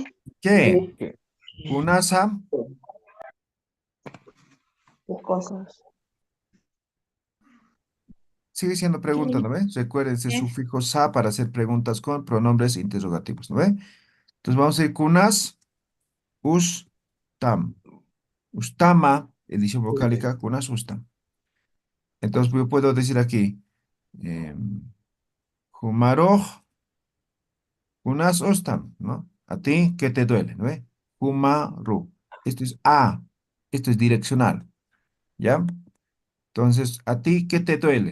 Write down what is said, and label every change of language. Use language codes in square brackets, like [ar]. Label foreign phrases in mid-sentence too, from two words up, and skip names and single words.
[es] ¿Qué? Cunasa. ¿Qué cosas? Sigue siendo pregunta, ¿no ve? Recuerden ese ¿Qué? sufijo sa para hacer preguntas con pronombres interrogativos, ¿no ve? Entonces vamos a ir [ay] cunas, ustam. Ustama, [es] edición vocálica, [ay] cunas ustam. [es] Entonces yo puedo decir aquí, [ay] humaroj, cunas ustam, [es] ¿no? ¿A ti qué te duele, no ve? Humaru. Esto es a, esto es direccional, ¿ya? Entonces, ¿a ti qué te duele?